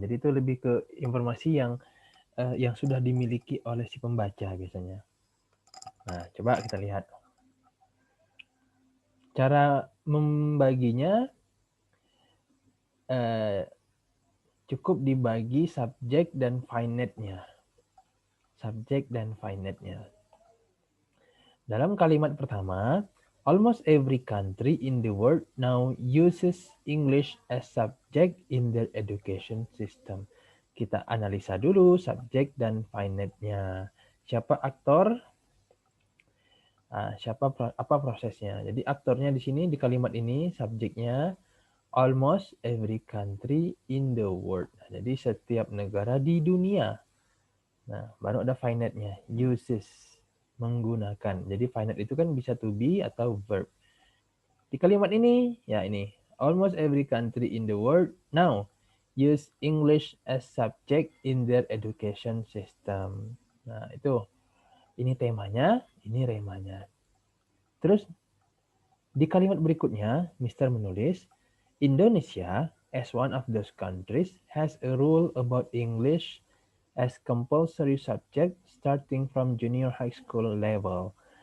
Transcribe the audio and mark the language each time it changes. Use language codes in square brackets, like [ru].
[id] Jadi itu lebih ke informasi yang sudah dimiliki oleh si pembaca biasanya. Nah, coba kita lihat. Cara membaginya cukup dibagi subjek dan finite-nya. Subjek dan finite-nya. Dalam kalimat pertama, [en] almost every country in the world now uses English as subject in their education system. [id] Kita analisa dulu subjek dan finite-nya. Siapa aktor? Apa prosesnya? Jadi aktornya di sini di kalimat ini subjeknya [en] almost every country in the world. [id] Nah, jadi setiap negara di dunia. Nah, baru ada finite-nya, uses, menggunakan. Jadi finite itu kan bisa to be atau verb. Di kalimat ini, ya ini, [en] almost every country in the world now use English as subject in their education system. [id] Nah, itu. Ini temanya, ini remanya. Terus di kalimat berikutnya, Mr. [en] menulis, Indonesia, as one of those countries, has a rule about English as compulsory subject starting from junior high school level.